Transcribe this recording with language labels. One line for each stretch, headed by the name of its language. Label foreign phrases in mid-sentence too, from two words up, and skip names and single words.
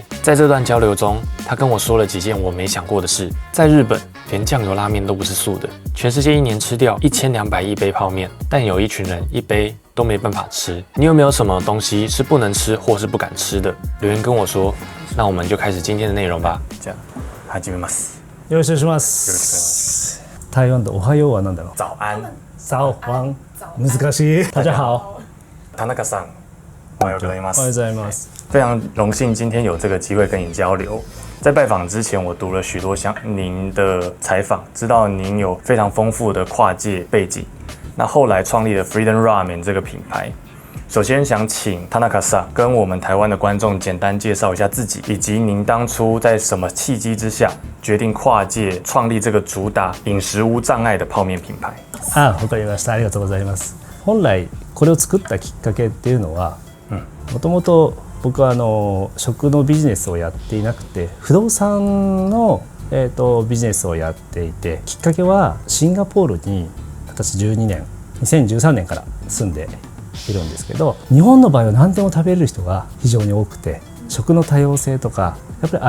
Chinese: 在这段交流中，他跟我说了几件我没想过的事。在日本，连酱油拉面都不是素的，全世界一年吃掉1200亿杯泡面，但有一群人一杯都没办法吃。你有没有什么东西是不能吃或是不敢吃的？留言跟我说。那我们就开始今天的内容吧。
Japanese: じゃあ始めます。よろしくお願いします。台湾的おはようは何だろう？
Chinese: 早安。早安。難しい。大家好。
Japanese: 田中さん、おはようございます。おはようございます。
Chinese: 非常荣幸今天有这个机会跟你交流。在拜访之前，我读了许多您的采访，知道您有非常丰富的跨界背景。那后来创立了 Freedom Ramen 这个品牌。首先想请田中さん跟我们台湾的观众简单介绍一下自己，以及您当初在什么契機之下决定跨界创立这个主打饮食无障碍的泡面品牌。
Japanese: わかりました。ありがとうございます。本来これを作ったきっかけっていうのは、もともと僕は食のビジネスをやっていなくて不動産の、ビジネスをやっていて、きっかけはシンガポールに私2013年から住んでいるんですけど、日本の場合は何でも食べれる人が非常に多くて、食の多様性とかやっぱりア